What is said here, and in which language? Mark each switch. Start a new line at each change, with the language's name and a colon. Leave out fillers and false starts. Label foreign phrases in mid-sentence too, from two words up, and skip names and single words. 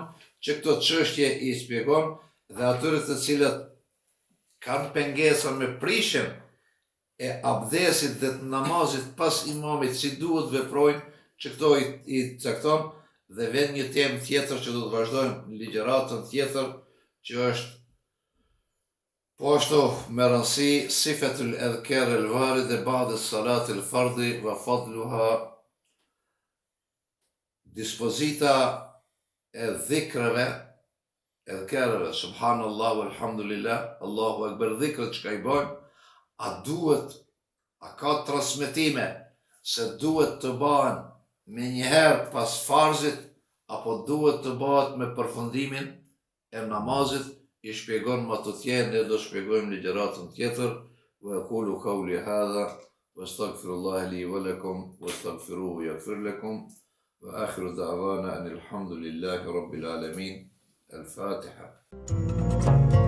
Albanian: që këto çështje I spjegon, dhe atyre të cilët kanë pengesa me prishen e abdesit dhe të namazit pas imamit si duhet veprojnë, që këto I cakton, dhe vjen një temë tjetër që do të vazhdojmë në ligjëratën tjetër, që është po ashtu me rëndësi
Arabic: صفة الأذكار الواردة بعد صلاة الفرض وفضلها,
Albanian: dispozita e dhikrave, edhkereve,
Arabic: سبحان الله، الحمد لله، الله أكبر,
Albanian: dhikrët që ka I bojnë, a duhet, a ka transmetime se duhet të bëhen me njëherë pas farzit, apo duhet të bëhet me përfundimin e namazit, I shpjegon më të tjerë, ne do shpjegojmë ligjëratën tjetër,
Arabic: وأقول قولي هذا، وأستغفر الله لي ولكم، واستغفروه يغفر لكم، وآخر دعوانا أن الحمد لله رب العالمين. الفاتحة.